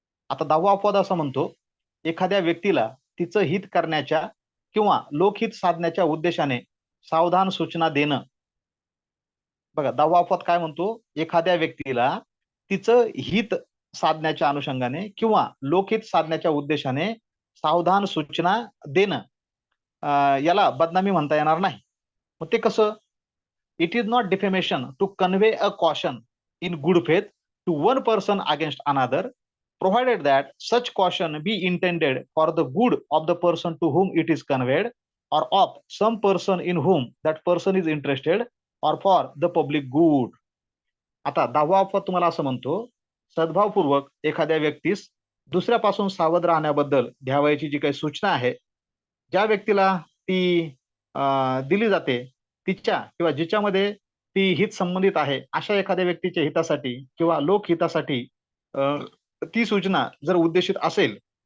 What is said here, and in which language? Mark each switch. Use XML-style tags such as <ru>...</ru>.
<mr>आता 10वा अपवाद असं म्हणतो एखाद्या व्यक्तीला तिचं हित करण्याच्या किंवा लोकहित साधण्याच्या उद्देशाने सावधान सूचना देणं. बघा 10वा अपवाद काय म्हणतो, एखाद्या व्यक्तीला तिचं हित साधण्याच्या अनुषंगाने किंवा लोकहित साधण्याच्या उद्देशाने सावधान सूचना देणं याला बदनामी म्हणता येणार नाही. मग ते कसं?</mr> <en>It is not defamation to convey a caution in good faith to one person against another provided that such caution be intended for the good of the person to whom it is conveyed or of some person in whom that person is interested or for the public good.</en> <mr>आता 10वा अपवाद तुम्हाला असं म्हणतो सद्भावपूर्वक एखाद्या व्यक्तीस दुसऱ्यापासून सावध राहण्याबद्दल द्यावयाची जी काही सूचना आहे ज्या व्यक्तीला ती दिली जाते तिच्या किंवा जिच्यामध्ये ती हित संबंधित आहे अशा एखाद्या व्यक्तीच्या हितासाठी किंवा लोकहितासाठी ती सूचना जर उद्देशित असेल</mr>